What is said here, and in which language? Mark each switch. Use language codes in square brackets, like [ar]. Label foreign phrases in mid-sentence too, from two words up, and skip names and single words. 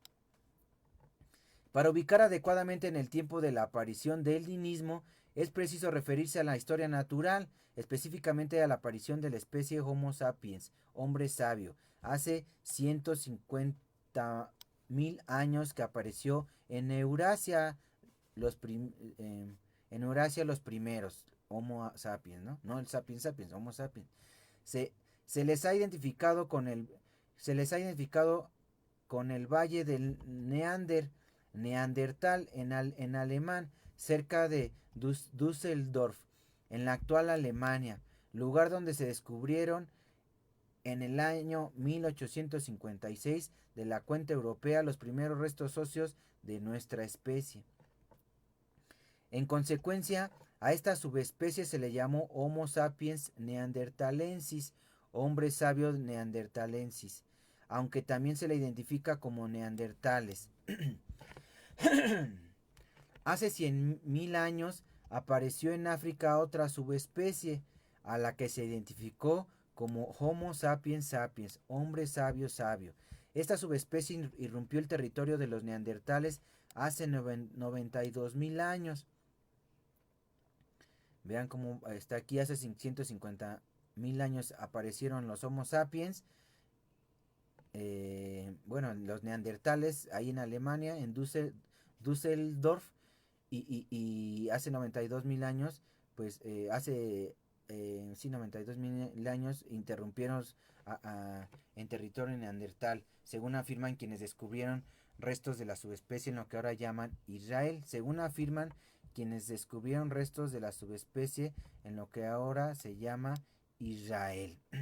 [es] Para ubicar adecuadamente en el tiempo de la aparición del nihilismo, es preciso referirse a la historia natural, específicamente a la aparición de la especie Homo sapiens, hombre sabio, hace 150.000 años que apareció en Eurasia, los en Eurasia los primeros Homo sapiens, ¿no? No el sapiens sapiens, Homo sapiens. Se, se les ha identificado con el se les ha identificado con el valle del Neandertal en alemán, cerca de Düsseldorf, en la actual Alemania, lugar donde se descubrieron en el año 1856 de la cuenta europea los primeros restos óseos de nuestra especie. En consecuencia, a esta subespecie se le llamó Homo sapiens neanderthalensis, hombre sabio neanderthalensis, aunque también se le identifica como neandertales. Hace 100.000 años apareció en África otra subespecie, a la que se identificó como Homo sapiens sapiens, hombre sabio sabio. Esta subespecie irrumpió el territorio de los neandertales hace 92.000 años. Vean cómo está aquí, hace 150.000 años aparecieron los Homo sapiens. Bueno, los neandertales ahí en Alemania, en Düsseldorf, y hace 92.000 años, pues sí, 92.000 años interrumpieron en territorio neandertal, según afirman quienes descubrieron restos de la subespecie en lo que ahora llaman Israel, según afirman quienes descubrieron restos de la subespecie en lo que ahora se llama Israel.